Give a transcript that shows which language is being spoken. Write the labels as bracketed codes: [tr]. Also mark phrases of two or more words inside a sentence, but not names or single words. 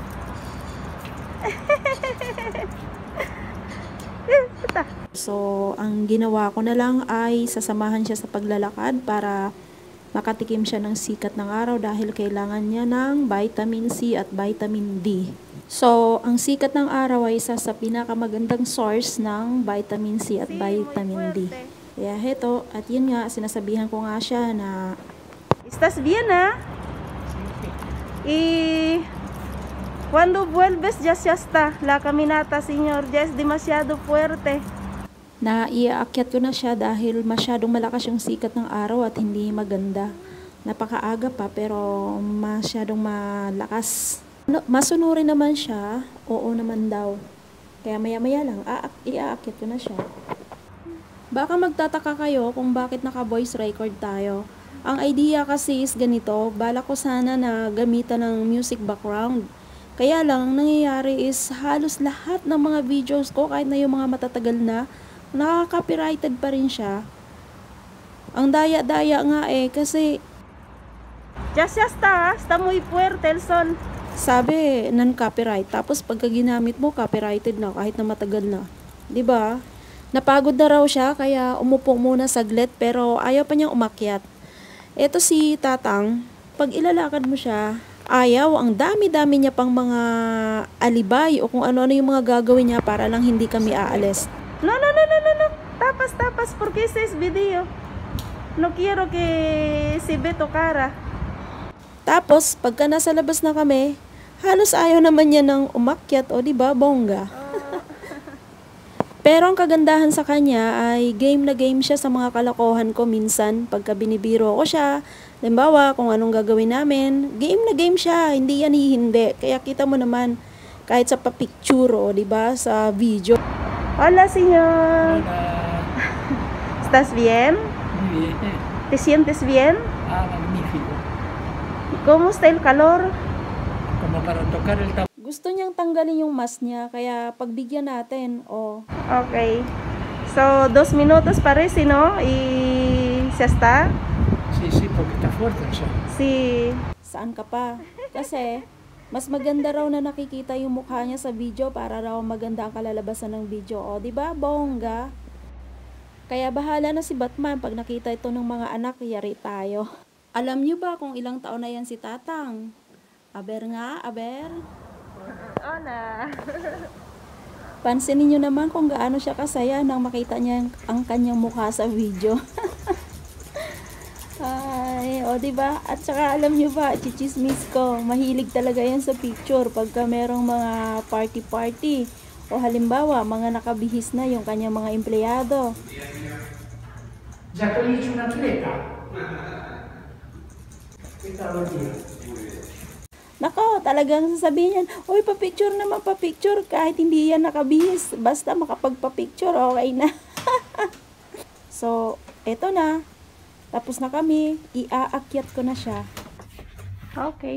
[tl] So, ang ginawa ko na lang ay sasamahan siya sa paglalakad para makatikim siya ng sikat ng araw dahil kailangan niya ng [en] vitamin C [tl] at [en] vitamin D. [tl] So, ang sikat ng araw ay isa sa pinakamagandang source ng [en] vitamin C [tl] at [en] vitamin D. [tl] Kaya heto, at yun nga, sinasabihan ko nga siya na [es] ¿Estás bien, ah? Y cuando vuelves ya está. La caminata, señor, ya es demasiado fuerte. [tl] na iaakyat ko na siya dahil masyadong malakas yung sikat ng araw at hindi maganda. Napakaaga pa pero masyadong malakas. Masunurin naman siya, oo naman daw. Kaya maya-maya lang, iaakyat ko na siya. Baka magtataka kayo kung bakit naka- [en] voice record [tl] tayo. Ang idea kasi is ganito, balak ko sana na gamitan ng [en] music background. [tl] Kaya lang, nangyayari is halos lahat ng mga videos ko, kahit na yung mga matatagal na, nakaka-copyrighted pa rin siya. Ang daya-daya nga kasi [es] Ya está, está muy fuerte el sol. [tl] sabi, non-copyright. Tapos pagka ginamit mo, copyrighted na kahit na matagal na. 'Di ba? Napagod na raw siya kaya umupo muna saglit pero ayaw pa niyang umakyat. Ito si Tatang, pag ilalakad mo siya, ayaw, ang dami-dami niya pang mga alibay o kung ano-ano yung mga gagawin niya para lang hindi kami aalis. [es] No. Tapas, porque ese es video. No quiero que se ve tu cara. [tl] Tapos, pagka nasa labas na kami, halos ayaw naman niya ng umakyat o diba, bongga. Pero ang kagandahan sa kanya ay game na game siya sa mga kalokohan ko minsan pagka binibiro ko siya. Halimbawa, kung anong gagawin namin, game na game siya, hindi yan hindi. Kaya kita mo naman kahit sa pa-picture o diba, sa video. [es] Hola, señor. Hola, ¿Estás bien? muy bien. ¿Te sientes bien? Magnífico. ¿Y cómo está el calor? Como para tocar el tambor. [tl] Gusto niyang tanggalin yung mask niya, kaya pagbigyan natin, [es] Okay. So, 2 minutos parece, ¿no? Y ya está. Sí, porque está fuerte el sol. Sí. [tl] saan ka pa? Kasi, mas maganda raw na nakikita yung mukha niya sa video para raw maganda ang kalalabasan ng video. O, diba, bongga? Kaya bahala na si Batman pag nakita ito ng mga anak, yari tayo. Alam niyo ba kung ilang taon na yan si Tatang? Aber nga, aber. [es] Hola. [tl] Pansinin niyo naman kung gaano siya kasaya nang makita niya ang kanyang mukha sa video. Ay, o diba? At saka alam niyo ba, chichismis ko, mahilig talaga yan sa picture pagka merong mga party-party. O halimbawa, mga nakabihis na yung kanyang mga empleyado. [es] Ya te he dicho una atleta. ¿Qué tal el día? [tl] Nako, talagang sasabihin yan, uy, pa-picture naman, pa-picture, kahit hindi yan nakabihis, basta makapagpa-picture, okay na. So, eto na, tapos na kami, iaakyat ko na siya. Okay.